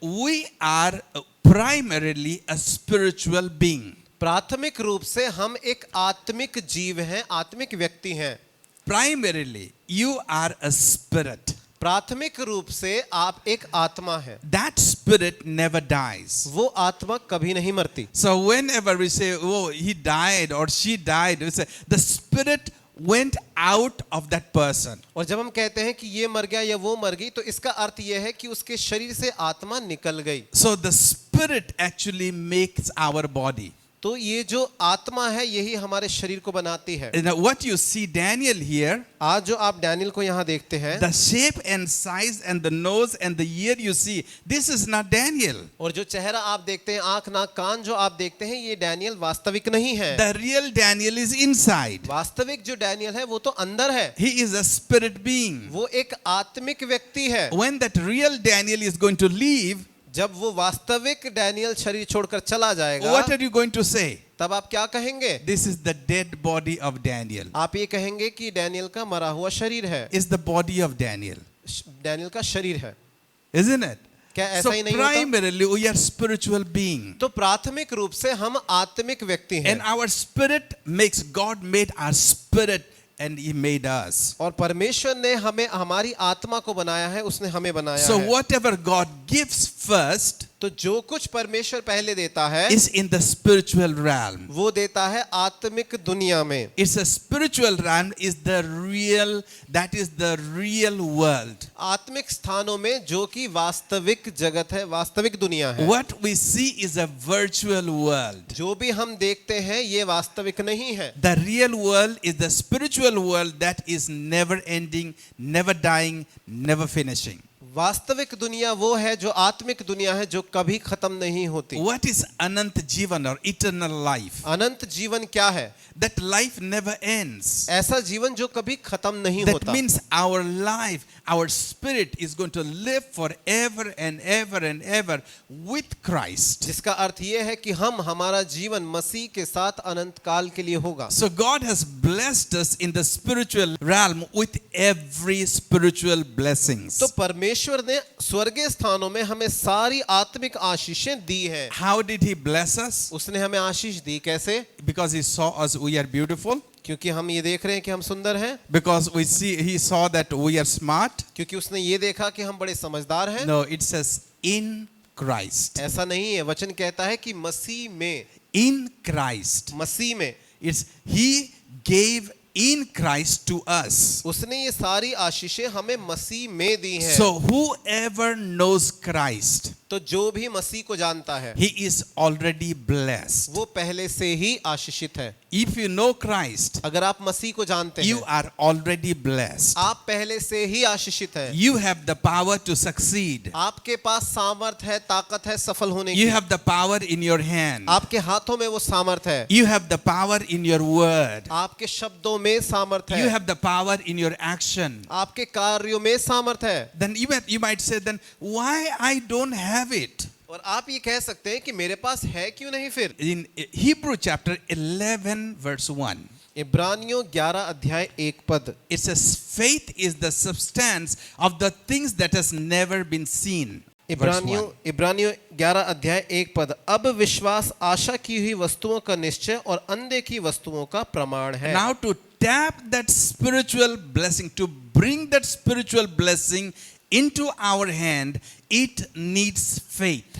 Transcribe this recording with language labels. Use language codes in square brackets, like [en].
[en] We are primarily a spiritual being. [hi] प्राथमिक रूप से हम एक आत्मिक जीव हैं, आत्मिक व्यक्ति हैं। [en] Primarily, you are a spirit. [hi] प्राथमिक रूप से आप एक आत्मा है, [en] That spirit never dies. [hi] वो आत्मा कभी नहीं मरती। [en] So whenever we say, oh, he died or she died, we say the spirit went out of that person. [hi] और जब हम कहते हैं कि ये मर गया या वो मर गई, तो इसका अर्थ ये है कि उसके शरीर से आत्मा निकल गई। [en] So the spirit actually makes our body. [hi] तो ये जो आत्मा है यही हमारे शरीर को बनाती है। [en] And what you see Daniel here, [hi] आज जो आप डैनियल को यहाँ देखते हैं, [en] the shape and size and the nose and the ear you see, this is not Daniel. [hi] और जो चेहरा आप देखते हैं, आंख नाक कान जो आप देखते हैं, ये डैनियल वास्तविक नहीं है। [en] The real Daniel is inside. [hi] वास्तविक जो डैनियल है वो तो अंदर है, [en] He is a spirit being. [hi] वो एक आत्मिक व्यक्ति है। [en] When that real Daniel is going to leave, [hi] जब वो वास्तविक डैनियल शरीर छोड़कर चला जाएगा, [en] what are you going to say? [hi] तब आप क्या कहेंगे? [en] This is the dead body of Daniel. [hi] आप ये कहेंगे कि डैनियल का मरा हुआ शरीर है, [en] Is the body of Daniel. [hi] Daniel का शरीर है। [en] Isn't it? [hi] क्या ऐसा [en] So [hi] ही नहीं होता? [en] primarily we are spiritual being. [hi] तो प्राथमिक रूप से हम आत्मिक व्यक्ति हैं, [en] And our spirit makes, God made our spirit and He made us. [hi] और परमेश्वर ने हमें हमारी आत्मा को बनाया है, उसने हमें बनाया [en] So [hi] है। [en] whatever God gives first [hi] तो जो कुछ परमेश्वर पहले देता है [en] is in the spiritual realm. [hi] वो देता है आत्मिक दुनिया में। [en] It's a spiritual realm is the real, that is the real world. [hi] आत्मिक स्थानों में जो कि वास्तविक जगत है, वास्तविक दुनिया है। [en] What we see is a virtual world. [hi] जो भी हम देखते हैं ये वास्तविक नहीं है। [en] The real world is the spiritual world that is never ending, never dying, never finishing. [hi] वास्तविक दुनिया वो है जो आत्मिक दुनिया है, जो कभी खत्म नहीं होती। [en] What is Anant Jivan or eternal life? [hi] अनंत जीवन क्या है? [en] That life never ends. [hi] ऐसा जीवन जो कभी खत्म नहीं [en] That [hi] होता। [en] means our life, our spirit is going to live forever and ever and ever with Christ. [hi] जिसका अर्थ ये है कि हमारा जीवन मसीह के साथ अनंत काल के लिए होगा। [en] So God has blessed us in the spiritual realm with every spiritual blessings. [hi] तो परमेश्वर ने स्वर्गीय स्थानों में हमें सारी आत्मिक आशीषें दी हैं। [en] How did He bless us? [hi] उसने हमें आशीष दी कैसे? [en] Because He saw us, we are beautiful. [hi] क्योंकि हम ये देख रहे हैं कि हम सुंदर हैं। [en] Because He saw that we are smart. [hi] क्योंकि उसने ये देखा कि हम बड़े समझदार हैं। [en] No, it says in Christ. [hi] ऐसा नहीं है, वचन कहता है कि मसीह में, [en] In Christ. [hi] मसीह में। [en] It's He gave in Christ to us. [hi] उसने ये सारी आशीषें हमें मसीह में दी हैं। [en] So whoever knows Christ, [hi] तो जो भी मसीह को जानता है [en] he is already blessed. [hi] वो पहले से ही आशीषित है। [en] If you know Christ, [hi] अगर आप मसीह को जानते [en] you [hi] हैं, [en] are already blessed. [hi] आप पहले से ही आशीषित हैं। [en] You have the power to succeed. [hi] आपके पास सामर्थ है, ताकत है सफल होने [en] You [hi] की। [en] have the power in your hand. [hi] आपके हाथों में वो सामर्थ है। [en] You have the power in your word. [hi] आपके शब्दों में सामर्थ [en] You [hi] है। [en] have the power in your action. [hi] आपके कार्यों में सामर्थ है। [en] Then you might say, then why I don't have it? [hi] और आप ये कह सकते हैं कि मेरे पास है क्यों नहीं फिर? [en] In Hebrew chapter 11 verse 1, [hi] इब्रानियों 11 अध्याय 1 पद, [en] it says, faith is the substance of the things that has never been seen. Verse 1. [hi] इब्रानियों 11 अध्याय 1 पद, अब विश्वास आशा की हुई वस्तुओं का निश्चय और अनदेखी वस्तुओं का प्रमाण है। [en] Now to tap that spiritual blessing, to bring that spiritual blessing into our hand, it needs faith.